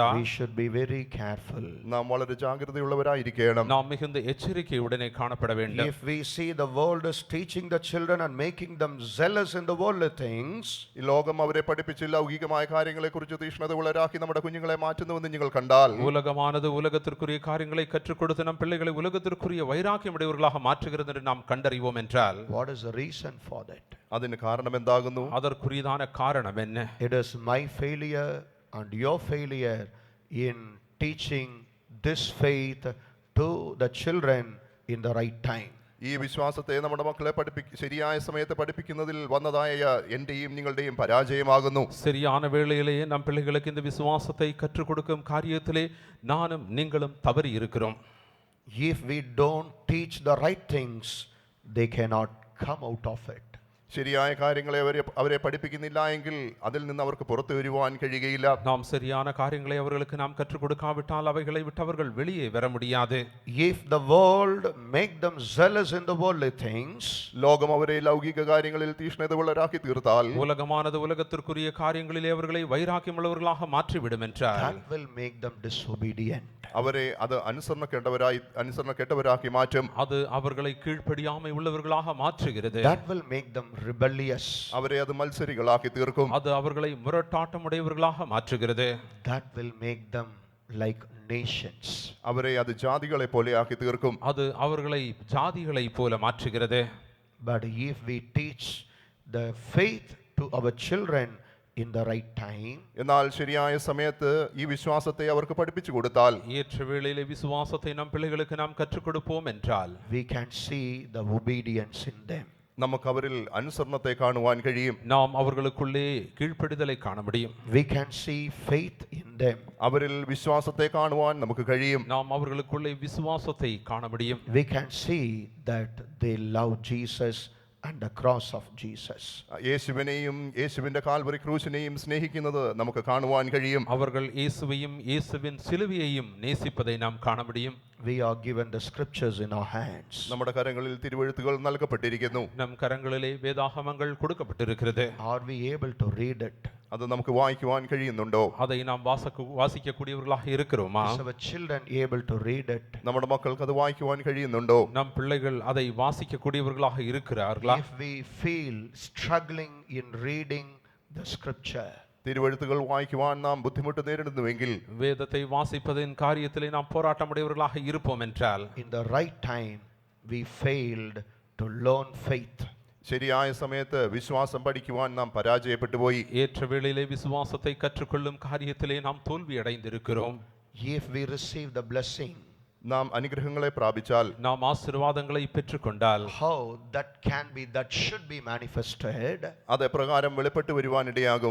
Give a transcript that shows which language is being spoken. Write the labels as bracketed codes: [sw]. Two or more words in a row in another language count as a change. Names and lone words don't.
[en] We should be very careful. [ml] നാം വളരെ ജാഗ്രതയുള്ളവരായിരിക്കണം. [ta] நாம் மிகுந்த எச்சரிக்கையுடனே காணப்பட வேண்டும். [en] If we see the world is teaching the children and making them zealous in the worldly things, [ml] ഈ ലോകം അവരെ പഠിപ്പിച്ച് ലൗകികമായ കാര്യങ്ങളെ കുറിച്ച് തീക്ഷ്ണതയുള്ളവരാക്കി നമ്മുടെ കുഞ്ഞുങ്ങളെ മാറ്റുന്നുവെന്ന് നിങ്ങൾ കണ്ടാൽ, [ta] உலகமானது உலகத்திற்குரிய காரியங்களை கற்றுக் கொடுத்து நம் பிள்ளைகளை உலகத்திற்குரிய வைராக்கியமுடையவர்களாக மாற்றுகிறது என்று நாம் கண்டறிவோம் என்றால் [en] what is the reason for that? [ml] അതിന് കാരണം എന്താകുന്നു? [ta] அதற்குரியதான காரணம் என்ன? [en] It is my failure and your failure in teaching this faith to the children in the right time. [ml] ഈ വിശ്വാസത്തെ നമ്മുടെ മക്കളെ ശരിയായ സമയത്ത് പഠിപ്പിക്കുന്നതിൽ വന്നതായ എന്റെയും നിങ്ങളുടെയും പരാജയമാകുന്നു. [ta] சரியான வேளையிலேயே நம் பிள்ளைகளுக்கு இந்த விசுவாசத்தை கற்றுக் கொடுக்கும் காரியத்திலே நானும் நீங்களும் தவறி இருக்கிறோம். [en] If we don't teach the right things, they cannot come out of it. [ml] ശരിയായ കാര്യങ്ങളെ അവരെ പഠിപ്പിക്കുന്നില്ല എങ്കിൽ അതിൽ നിന്ന് അവർക്ക് പുറത്തു വരുവാൻ കഴിയുകയില്ല. [ta] நாம் சரியான காரியங்களை அவர்களுக்கு நாம் கற்றுக் கொடுக்காவிட்டால் அவைகளை விட்டு அவர்கள் வெளியே வர முடியாது. [en] If the world make them zealous in the worldly things, [ml] ലോകം അവരെ ലൗകിക കാര്യങ്ങളിൽ തീക്ഷ്ണതയുള്ളവരാക്കി തീർത്താൽ, [ta] உலகமானது உலகத்திற்குரிய காரியங்களிலே அவர்களை வைராக்கியமுள்ளவர்களாக மாற்றிவிடும் என்றால், [en] that will make them disobedient. [ml] അവരെ അത് അനുസരണക്കേട്ടവരാക്കി മാറ്റും. [ta] அது அவர்களை கீழ்ப்படியாமை உள்ளவர்களாக மாற்றுகிறது. [en] That will make them rebellious. [ml] അവരെ അത് മത്സരികളാക്കി തീർക്കും. [ta] அது அவர்களை முரட்டாட்டமுடையவர்களாக மாற்றுகிறது. [en] That will make them like nations. [ml] അവരെ അത് ജാതികളെ പോലെയാക്കി തീർക്കും. [ta] அது அவர்களை ஜாதிகளைப் போல மாற்றுகிறது. [en] But if we teach the faith to our children in the right time, [ml] എന്നാൽ ശരിയായ സമയത്ത് ഈ വിശ്വാസത്തെ അവർക്ക് പഠിപ്പിച്ചു കൊടുത്താൽ, [ta] ஏற்ற வேளையிலே விசுவாசத்தை நம் பிள்ளைகளுக்கு நாம் கற்றுக் கொடுப்போம் என்றால், [en] we can see the obedience in them. [ml] നമുക്ക് അവരിൽ അനുസരണത്തെ കാണുവാൻ കഴിയും. [ta] நாம் அவர்களுக்குள்ளே கீழ்ப்படிதலை காண முடியும். [en] We can see faith in them. [ml] അവരിൽ വിശ്വാസത്തെ കാണുവാൻ നമുക്ക് കഴിയും. [ta] நாம் அவர்களுக்குள்ளே விசுவாசத்தை காண முடியும். [en] We can see that they love Jesus and the cross of Jesus. [ml] യേശുവിനെയും യേശുവിന്റെ കാൽവരി ക്രൂശിനെയും സ്നേഹിക്കുന്നത് നമുക്ക് കാണുവാൻ കഴിയും. [ta] அவர்கள் இயேசுவையும் இயேசுவின் சிலுவையையும் நேசிப்பதை நாம் காண முடியும். [en] We are given the scriptures in our hands. [ml] നമ്മുടെ കരങ്ങളിൽ തിരുവെഴുത്തുകൾ നൽകപ്പെട്ടിരിക്കുന്നു. [ta] நம் கரங்களிலே வேதாகமங்கள் கொடுக்கப்பட்டிருக்கிறது. [en] Are we able to read it? [ml] അത് നമുക്ക് വായിക്കുവാൻ കഴിയുന്നുണ്ടോ? [ta] அதை நாம் வாசிக்கக்கூடியவர்களாக இருக்கிறோமா? [en] Is our children able to read it? [ml] നമ്മുടെ മക്കൾക്ക് അത് വായിക്കുവാൻ കഴിയുന്നുണ്ടോ? [ta] நம் பிள்ளைகள் அதை வாசிக்கக்கூடியவர்களாக இருக்கிறார்களா? [en] If we feel struggling in reading the scripture, [ml] തിരുവെഴുത്തുകൾ വായിക്കുവാൻ നാം ബുദ്ധിമുട്ട് നേരിടുന്നുവെങ്കിൽ, [ta] வேதத்தை வாசிப்பதின் காரியத்திலே நாம் போராட்டமுடையவர்களாக இருப்போம் என்றால், [en] in the right time we failed to learn faith. [ml] ശരിയായ സമയത്ത് വിശ്വാസം പഠിക്കുവാൻ നാം പരാജയപ്പെട്ടു പോയി. [ta] ஏற்ற வேளையிலே விசுவாசத்தை கற்றுக்கொள்ளும் காரியத்திலே நாம் தோல்வி அடைந்திருக்கிறோம். [en] If we receive the blessing, [ml] നാം അനുഗ്രഹങ്ങളെ പ്രാപിച്ചാൽ, [ta] நாம் ஆசீர்வாதங்களை பெற்றுக்கொண்டால், [en] how that can be, that should be manifested. [ml] അത് എപ്രകാരം വെളിപ്പെട്ടു വരുവാനിടയാകും?